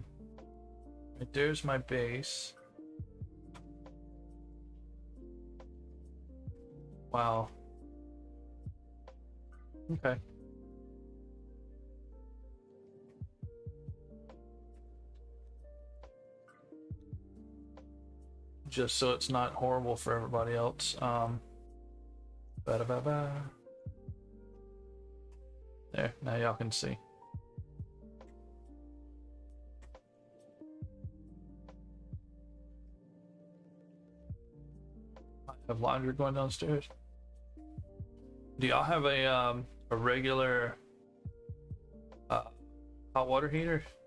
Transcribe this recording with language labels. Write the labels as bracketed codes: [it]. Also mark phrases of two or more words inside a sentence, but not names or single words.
[en] Right there's my base. Wow. Okay. Just so it's not horrible for everybody else. Ba-da-ba-ba. There, now y'all can see. I have laundry going downstairs. Do y'all have a regular hot water heater?